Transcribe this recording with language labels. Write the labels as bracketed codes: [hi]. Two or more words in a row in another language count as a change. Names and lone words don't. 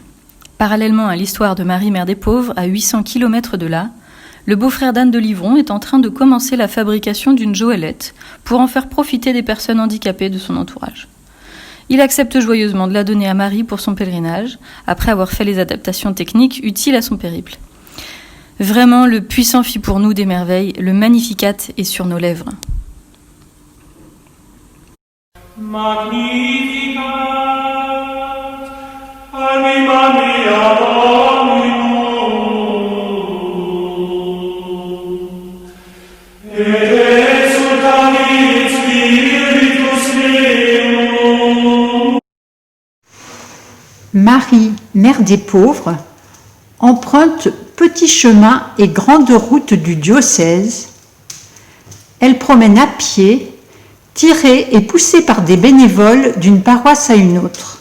[fr] Parallèlement à l'histoire de Marie, mère des pauvres, à 800 km de là, le beau-frère d'Anne de Livron est en train de commencer la fabrication d'une joëlette pour en faire profiter des personnes handicapées de son entourage. Il accepte joyeusement de la donner à Marie pour son pèlerinage, après avoir fait les adaptations techniques utiles à son périple. Vraiment, le puissant fit pour nous des merveilles, le Magnificat est sur nos lèvres. [la] Magnificat, anima mea Dominum, et exultavit spiritus meum. [fr] Marie, mère des pauvres, emprunte petits chemins et grandes routes du diocèse. Elle promène à pied, tirée et poussée par des bénévoles d'une paroisse à une autre.